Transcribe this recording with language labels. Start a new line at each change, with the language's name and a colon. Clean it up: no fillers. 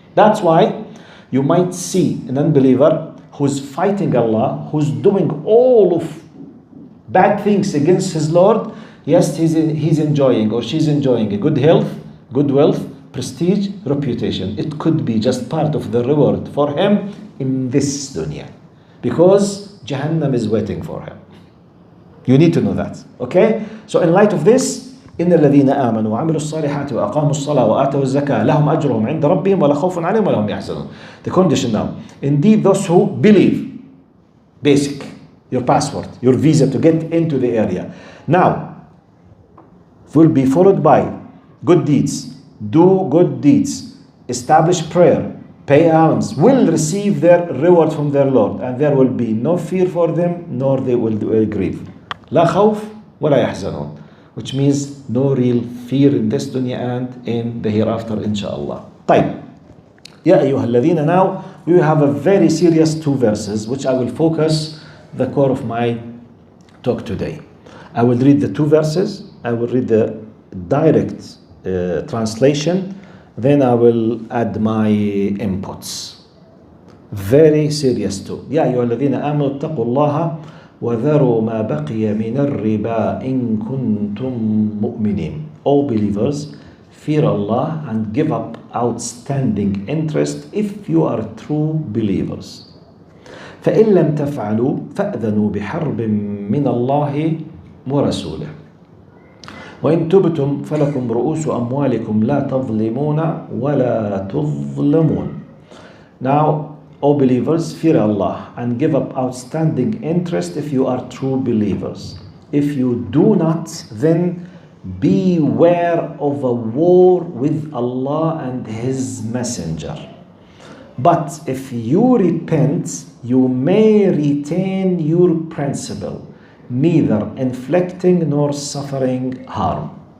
English: That's why you might see an unbeliever who's fighting Allah, who's doing all of bad things against his Lord. Yes, he's enjoying, or she's enjoying a good health, good wealth, prestige, reputation. It could be just part of the reward for him in this dunya. Because Jahannam is waiting for him. You need to know that. Okay? So in light of this,
Arabic: إن الذين آمنوا وعملوا الصالحات وأقاموا الصلاة وآتوا الزكاة لهم أجرهم عند ربهم ولا خوف عليهم ولا هم يحزنون.
English: The condition now. Indeed, those who believe. Basic. Your passport, your visa to get into the area. Now, will be followed by good deeds. Do good deeds. Establish prayer. Pay alms. Will receive their reward from their Lord. And there will be no fear for them, nor they will grieve.
Arabic: لا خوف ولا يحزنون.
English: Which means no real fear in this dunya and in the hereafter, inshallah.
Arabic: طيب. يا أيها الذين.
English: Now we have a very serious two verses which I will focus the core of my talk today. I will read the two verses. I will read the direct translation. Then I will add my inputs. Very serious too.
Arabic: يا أيها الذين آمنوا اتقوا الله وذروا ما بقي من الربا إن كنتم مؤمنين.
English: All believers, fear Allah and give up outstanding interest if you are true believers.
Arabic: فإن لم تفعلوا فأذنوا بحرب من الله ورسوله. وإن تبتم فلكم رؤوس أموالكم لا تظلمون ولا تظلمون.
English: Now, O believers, fear Allah and give up outstanding interest if you are true believers. If you do not, then beware of a war with Allah and His Messenger. But if you repent, you may retain your principle, neither inflicting nor suffering harm.